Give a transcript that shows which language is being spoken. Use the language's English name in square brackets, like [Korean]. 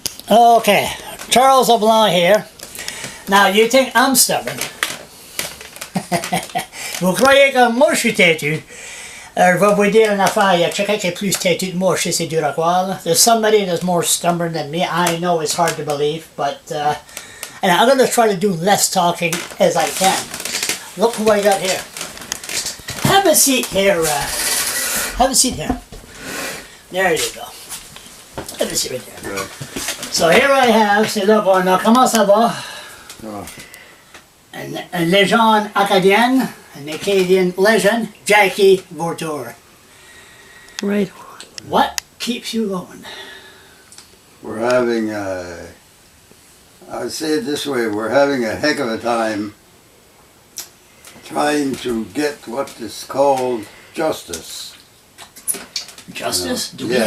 [English] Okay, Charles LeBlanc here. Now, you think I'm stubborn? [French] Vous croyez que moi je suis têtu? Je vais vous dire une affaire. Il y a quelqu'un qui est plus têtu que moi. Je sais c'est dur à croire. Là. [English] There's somebody that's more stubborn than me. I know it's hard to believe, but and I'm going to try to do less talking as I can. Look who I got here. Have a seat here. Have a seat here. There you go. Have a seat right there. Good. So here I have, [French] c'est là, bon, alors comment ça va? [English] Oh. [French] Une légende acadienne, [English] an Acadian legend, [French] Jackie Vautour. [English] Right. What keeps you going? We're having I'd say it this way, we're having a heck of a time trying to get what is called justice. Justice? Do we Yeah.